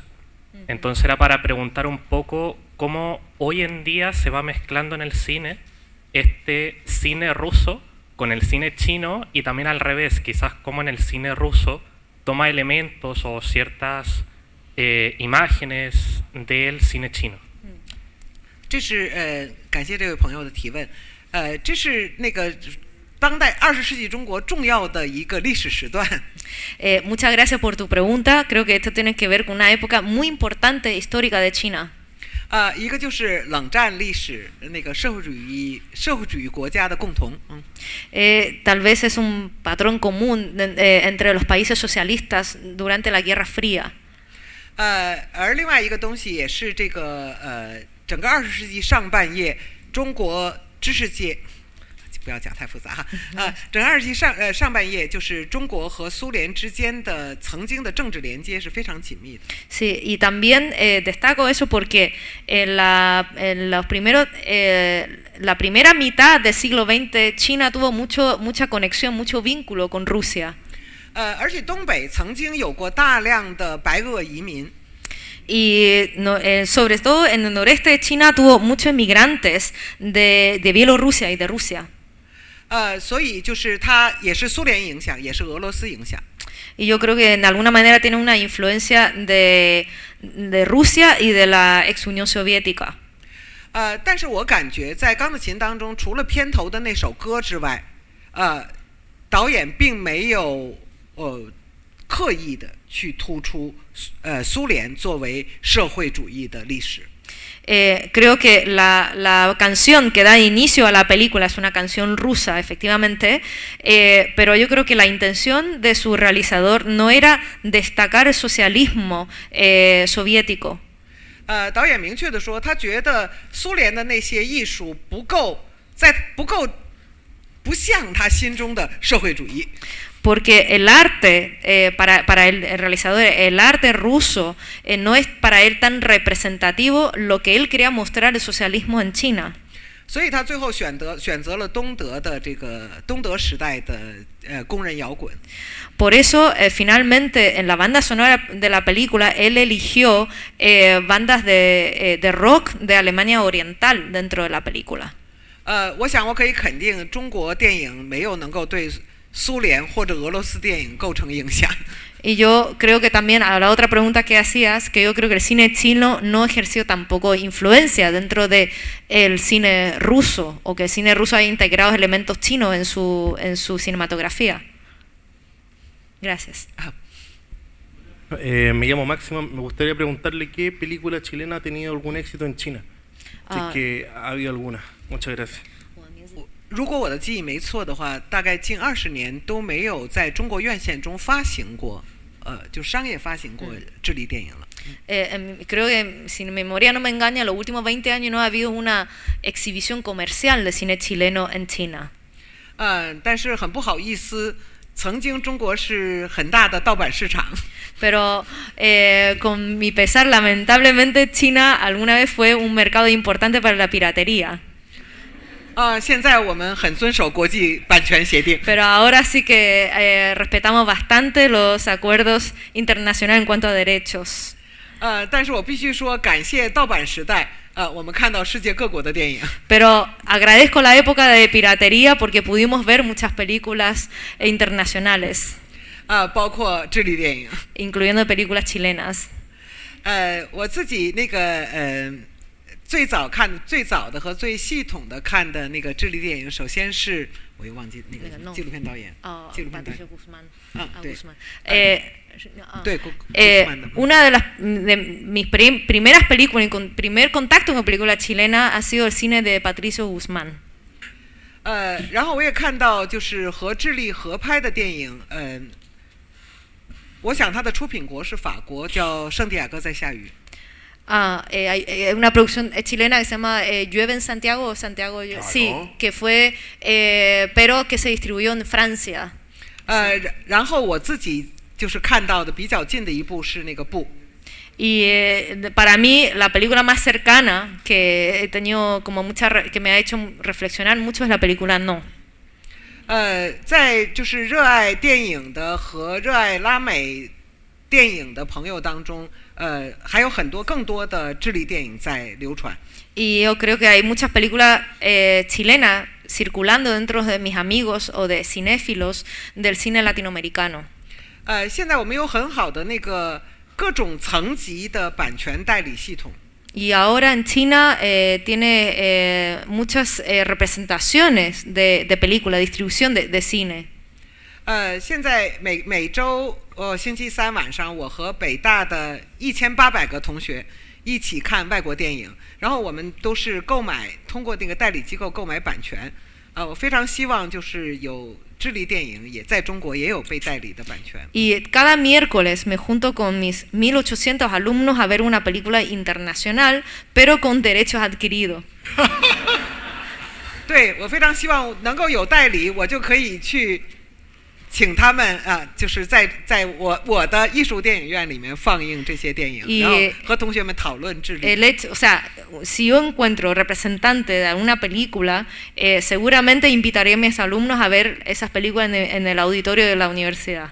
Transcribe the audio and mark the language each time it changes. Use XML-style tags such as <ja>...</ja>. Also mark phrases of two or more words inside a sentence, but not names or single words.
<es>Entonces era para preguntar un poco cómo hoy en día se va mezclando en el cine este cine ruso con el cine chino y también al revés, quizás como en el cine ruso toma elementos o ciertas imágenes del cine chino.</es> <zh>这是感谢这位朋友的提问，这是那个当代20世纪中国重要的一个历史时段。</zh> <es>Muchas gracias por tu pregunta. Creo que esto tiene que ver con una época muy importante histórica de China.</es> <zh>一个就是冷战历史，那个社会主义国家的共同。</zh> <es>Tal vez es un patrón común entre los países socialistas durante la Guerra Fría.</es> <zh>而另外一个东西也是这个整个20世纪上半叶中国知识界， 不要讲太复杂哈。整个2集上半页就是中国和苏联之间的曾经的政治连接是非常紧密的。</zh> <es>Sí, y también destaco eso porque la primera mitad del siglo XX China tuvo mucha conexión, mucho vínculo con Rusia.</es> <zh>而且东北曾经有过大量的白俄移民。</zh> <es>Y sobre todo en el noreste de China tuvo muchos inmigrantes de Bielorrusia y de Rusia.</es> <zh>所以就是它也是苏联影响，也是俄罗斯影响。</zh> <es>Y yo creo que de alguna manera tiene una influencia de Rusia y de la ex Unión Soviética.</es> <zh>但是我感觉在《钢的琴》当中，除了片头的那首歌之外，导演并没有刻意的去突出苏联作为社会主义的历史。</zh> <es>Creo que la canción que da inicio a la película es una canción rusa, efectivamente, pero yo creo que la intención de su realizador no era destacar el socialismo soviético.</es> <zh>导演明确地说，他觉得苏联的那些艺术不像他心中的社会主义。</zh> <es>Porque el arte, para el realizador, el arte ruso no es para él tan representativo lo que él quería mostrar el socialismo en China.</es> <zh>所以他最后选择了东德时代的工人摇滚。</zh> <es>Por eso, finalmente, en la banda sonora de la película, él eligió bandas de rock de Alemania Oriental dentro de la película.</es> <zh>我想我可以肯定，中国电影没有能够对苏联或者俄罗斯电影构成影响。</zh> <es>Y yo creo que también a la otra pregunta que hacías, que yo creo que el cine chino no ejerció tampoco influencia dentro de el cine ruso, o que el cine ruso haya integrado elementos chinos en su cinematografía. Gracias. Me llamo Máximo. Me gustaría preguntarle qué película chilena ha tenido algún éxito en China. Si es que ha habido alguna. Muchas gracias.</es> <zh>如果我的记忆没错的话，大概近20年都没有在中国院线中发行过，就商业发行过智利电影了。</zh> <es>Creo que, si mi memoria no me engaña, en los últimos 20 años no ha habido una exhibición comercial de cine chileno en China.</es> <zh>但是很不好意思，曾经中国是很大的盗版市场。</zh> <es>Pero con mi pesar, lamentablemente China alguna vez fue un mercado importante para la piratería.</es> <zh>现在我们很遵守国际版权协定。</zh> <es>Pero ahora sí que respetamos bastante los acuerdos internacionales en cuanto a derechos.</es> <zh>但是我必须说，感谢盗版时代，我们看到世界各国的电影。</zh> <es>Pero agradezco la época de piratería porque pudimos ver muchas películas internacionales.</es> <zh>包括智利电影。</zh> <es>Incluyendo películas chilenas.</es> <zh>我自己那个最早的和最系统的看的那个智利电影，首先是我又忘记那个纪录片导演。纪录片导演。对。</zh> <es>Una de mis primeras películas y con primer contacto con película chilena ha sido el cine de Patricio Guzmán.</es> <zh>然后我也看到就是和智利合拍的电影，我想它的出品国是法国，叫《圣地亚哥在下雨》。</zh> <es>Hay una producción chilena que se llama Llueve en Santiago o Santiago, claro. Sí, que fue, pero que se distribuyó en Francia.</es> <zh>然后我自己就是看到的比较近的一部是那个布。</zh> <es>Y para mí la película más cercana que he tenido como que me ha hecho reflexionar mucho es la película No.</es> <zh>在就是热爱电影的和热爱拉美电影的朋友当中，还有很多更多的智利电影在流传。</zh> <es>Y yo creo que hay muchas películas chilenas circulando dentro de mis amigos o de cinéfilos del cine latinoamericano.</es> <zh>现在我们有很好的那个各种层级的版权代理系统。</zh> <es>Y ahora en China tiene muchas representaciones de película, distribución de cine.</es> <zh>现在每周星期三晚上，我和北大的1800个同学一起看外国电影，然后我们都是通过那个代理机构购买版权。我非常希望就是有智利电影也在中国也有被代理的版权。</zh> <es>Y cada miércoles me junto con mis 1800 alumnos a ver una película internacional, pero con derechos adquiridos.</es> <zh>对，我非常希望能够有代理，我就可以去请他们就是在我的艺术电影院里面放映这些电影，然后和同学们讨论智力。</zh> <es>O sea, si yo encuentro representante de alguna película, seguramente invitaré a mis alumnos a ver esas películas en el auditorio de la universidad.</es>